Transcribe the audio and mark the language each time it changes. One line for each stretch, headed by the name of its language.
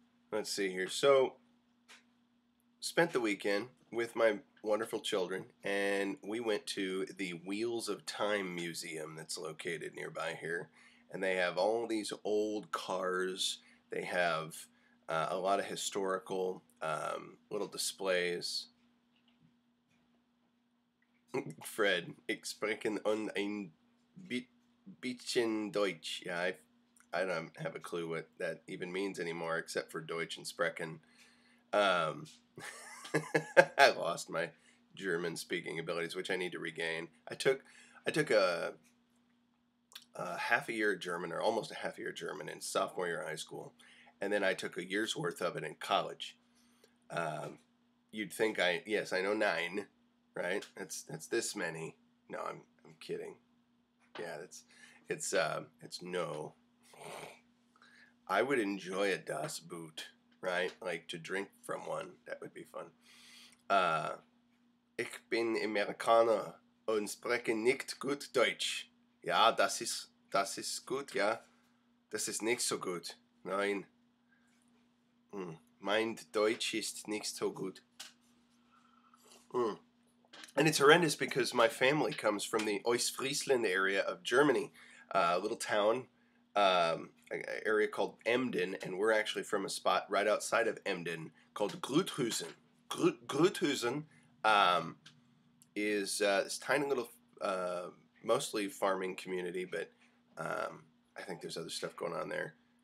English: Let's see here. So, spent the weekend with my wonderful children, and we went to the Wheels of Time Museum that's located nearby here. And they have all these old cars. They have a lot of historical little displays.
German: Fred, ich spreche ein bisschen Deutsch.
English: Yeah, I don't have a clue what that even means anymore, except for Deutsch and Sprechen. I lost my German speaking abilities, which I need to regain. I took a half a year of German, or almost a half a year of German, in sophomore year of high school, and then I took a year's worth of it in college. You'd think I know 9, right? That's this many. No, I'm kidding. Yeah, it's no. I would enjoy a Das Boot, right? Like to drink from one. That would be fun.
German: Ich bin Amerikaner und spreche nicht gut Deutsch. Ja, das ist gut, ja. Das ist nicht so gut. Nein. Mein Deutsch ist nicht so gut.
English: And it's horrendous because my family comes from the Ostfriesland area of Germany, a little town, an area called Emden, and we're actually from a spot right outside of Emden called Gruthusen. Gruthusen is this tiny little, mostly farming community, but I think there's other stuff going on there.